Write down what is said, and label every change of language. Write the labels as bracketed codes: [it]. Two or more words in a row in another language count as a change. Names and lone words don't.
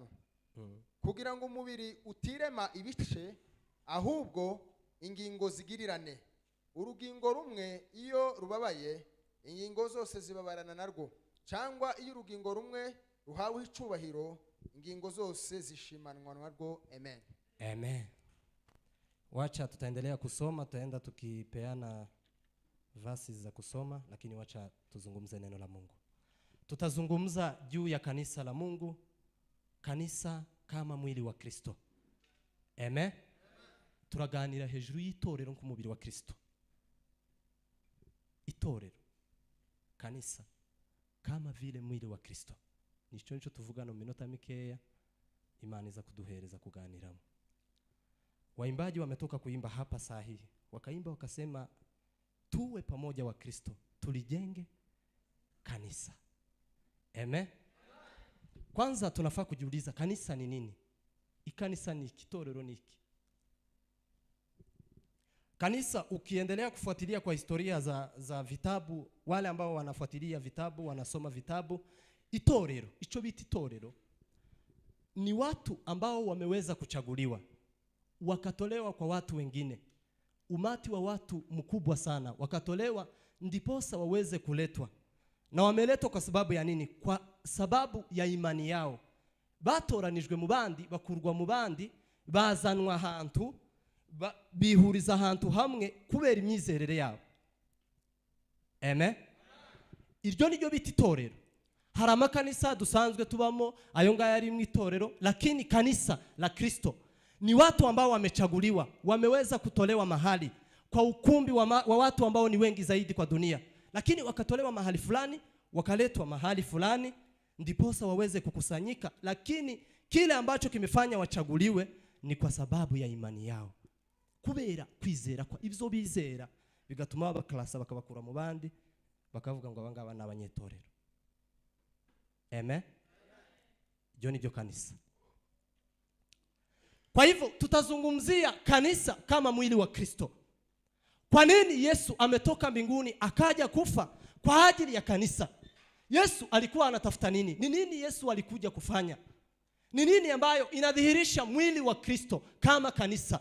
[rw] Kugira ngo umubiri utirema ibice, ahubwo ingingo zigirirane. Urugingo rumwe iyo rubabaye, ingingo zose zibabarana narwo, cyangwa iyo urugingo rumwe ruhawe icubahiro, ingingo zose zishimanwa narwo. Amen. Amen. [sw] Wacha tutaendelea kusoma, tutaenda tukipeana verses za kusoma, lakini wacha tuzungumze neno la Mungu. Tutazungumza juu ya kanisa la Mungu, kanisa kama mwili wa Kristo. Amen. [rw] Turaganira hejuru y'itorero nk'umubiri wa Kristo. Itorero, [sw] kanisa kama vile mwili wa Kristo. [rw] Nicho nicho tuvugana mu minota mikeya, Imana iza kuduhereza kuganiramo. [sw] Waimbaji wametoka kuimba hapa saa hii, wakaimba wakasema tuwe pamoja wa Kristo, tulijenge kanisa. Amen. Kwanza tunafaa kujiuliza kanisa ni nini? [rw] Ikanisa ni kitorero niki? [sw] Kanisa, ukiendelea kufuatilia kwa historia za vitabu, wale ambao wanafuatilia vitabu, wanasoma vitabu, itorero, icho biti itorero ni watu ambao wameweza kuchaguliwa, wakatolewa kwa watu wengine. Umati wa watu mkubwa sana wakatolewa ndiposa waweze kuletwa. Na wameletwa kwa sababu ya nini? Kwa sababu ya imani yao. [rw] Batoranijwe mu bandi, bakurwa mu bandi, bazanwa ahantu, bihuriza ahantu hamwe kubera imyizerere yabo. Amen. Iryo niryo biti itorero. Hari amakanisa dusanzwe tubamo, ayo ngaya ari mu itorero, [sw] lakini kanisa la Kristo ni watu ambao wamechaguliwa, wameweza kutolewa mahali kwa ukumbi wa watu ambao ni wengi zaidi kwa dunia. Lakini wakatolewa mahali fulani, wakaletwa mahali fulani, ndiposa waweze kukusanyika. Lakini kile ambacho kimefanya wachaguliwe ni kwa sababu ya imani yao. [rw] Kubera kwizera kwa ibyo bizera, bigatuma abaklasa bakabakura mu bandi, bakavuga ngo abangaba n'abanyetorero. Amen. Ibyo ni byo kanisa. [sw] Kwa hivyo tutazungumzia kanisa kama mwili wa Kristo. Kwa nini Yesu ametoka mbinguni akaja kufa kwa ajili ya kanisa? Yesu alikuwa anatafuta nini? Ni nini Yesu alikuja kufanya? Ni nini ambayo inadhihirisha mwili wa Kristo kama kanisa?